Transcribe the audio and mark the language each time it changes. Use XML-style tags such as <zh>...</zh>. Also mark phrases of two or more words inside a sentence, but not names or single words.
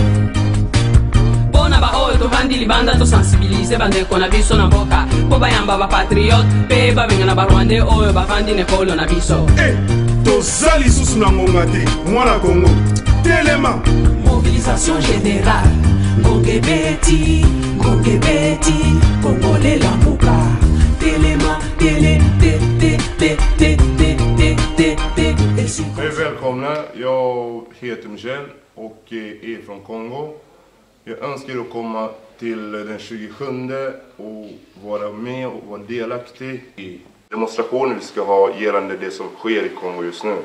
<ln>Bonaba oyo tovandi libanda to sensibiliser bandeko na biso na mboka po bayamba ba patriote pe babenga na barwande oyo bavandi nekolo na biso. Toza lisusu na ngonga te mwana Congo telema.</ln> <fr>Mobilisation générale Ngongebeti, Congolais Lamuka, Telema,</fr> <sv>Hej välkomna, jag heter Michel och är från Kongo. Jag önskar att komma till den 27 och vara med och vara delaktig i demonstrationen vi ska ha gällande det som sker i Kongo just nu.</sv>